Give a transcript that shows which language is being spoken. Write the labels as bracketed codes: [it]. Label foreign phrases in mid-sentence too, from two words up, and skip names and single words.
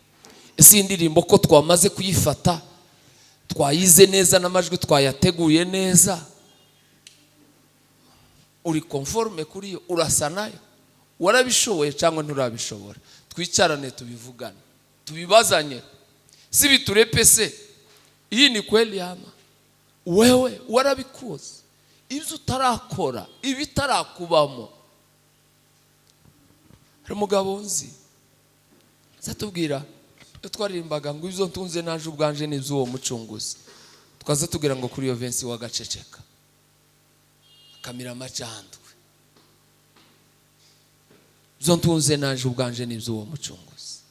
[rw] Ese indirimbo ko twamaze kuyifata twayize neza n'amajwi twayateguye neza uri conforme kuri yo urasa nayo warabishoboye cyangwa nturabishobora? Twicarane tubivugane tubibazanye si biturepese. [sw] Hii ni kweli ama wewe [rw] warabikoze ibyo utarakora ibitarakubamo. Hari umugabo nzi zatubwira twaririmbaga ngo ibyo ntunze naje ubwanje n'ibyo uwo mucunguzi twaza tugira ngo kuri yo Vensi wagaceceka kamira amacandwe ibyo ntunze naje ubwanje n'ibyo uwo mucunguzi.